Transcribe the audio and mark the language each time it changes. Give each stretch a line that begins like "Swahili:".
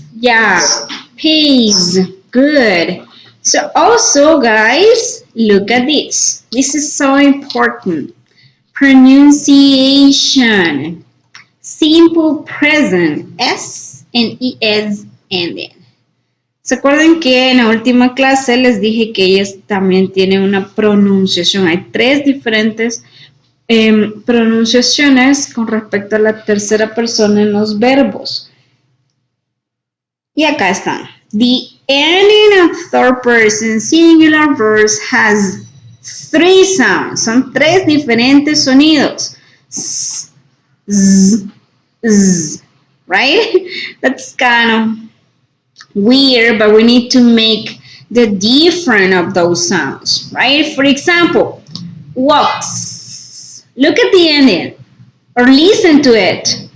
English: Yeah, pays. Good. So also, guys, look at this. This is so important. Pronunciation. Simple present. S and ES ending.
Spanish: ¿Se acuerdan que en la última clase les dije que ellas también tienen una pronunciación? Hay 3 diferentes pronunciaciones con respecto a la tercera persona en los verbos. Y acá están.
English: The ending of third person singular verbs has 3 sounds.
Spanish: Son 3 diferentes sonidos.
English: S, z, z, right? That's kind of weird, but we need to make the difference of those sounds, right? For example, walks. Look at the ending or listen to it.